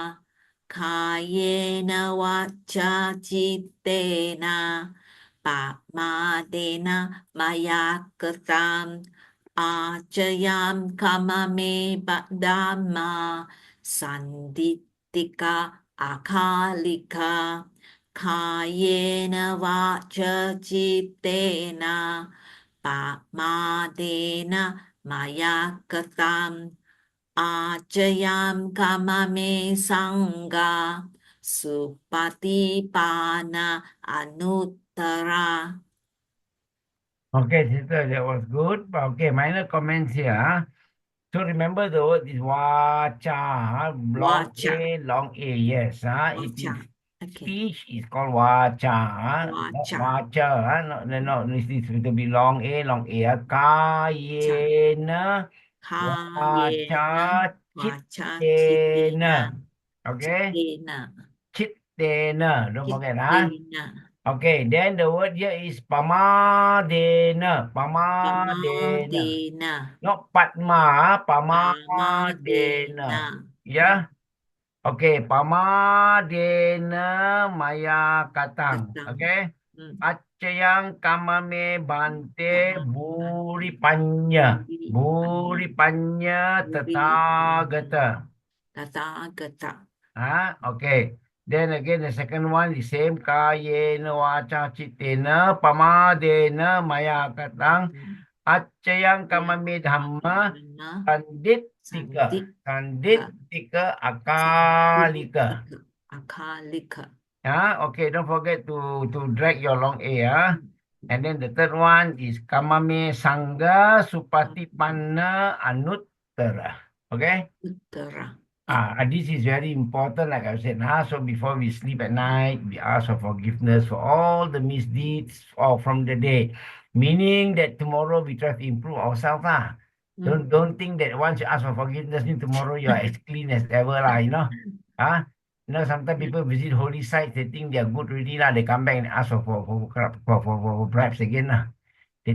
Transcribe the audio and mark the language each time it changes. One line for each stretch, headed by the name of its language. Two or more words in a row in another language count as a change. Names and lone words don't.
Pali: कायेन वाचा चित्तेन पाप्मातेन मया कृतम् आचयां खममे दम्मा सन्दित्तिका अकालिका कायेन वाच चित्तेन पाप्मादेन मया कृतम् आचयां खममे सङ्गा सुपतिपान अनुत्तरा.
English: Okay, sister, that was good. But okay, minor comments here. So remember the word is vacha, long Vacha, A, long A. Yes, it vacha. is Okay, speech is called vacha, not vacha, vacha. No, this is to be long A, long A. cha.
Pali: Kayena vacha Kayena vacha
English: chittena. chitina Okay, chitina chittena. Don't forget, chitina Okay, then the word here is pamadena. Pamadena. pamadena Not Padma, pamadena Pamadena. Yeah?
Pali: Okay, Pamadena Maya Katang.
English: katang
Pali: Okay? Acayang Kamame Bante
English: kamame
Pali: Buri Panya.
English: buri
Pali: Buri Panya
English: buri Tathagata.
Pali: kata kata
English: Okay. Then again, the second one, the same.
Pali: Kayena Wacha Chitena Pamadena Maya Katang.
English: Acayang yang Kamame Dhamma. mana Sandit sandik tika sandik akalika. akalika. Okay, don't forget to drag your long A, And then the third one is
Pali: kamame sangga supatipanna anuttara.
English: Okay? Uttara. This is very important, like I said. So before we sleep at night, we ask for forgiveness for all the misdeeds from the day. Meaning that tomorrow we try to improve ourselves. Don't think that once you ask for forgiveness, then tomorrow you are as clean as ever, sometimes people visit holy sites, they think they are good already, They come back and ask for bribes again, They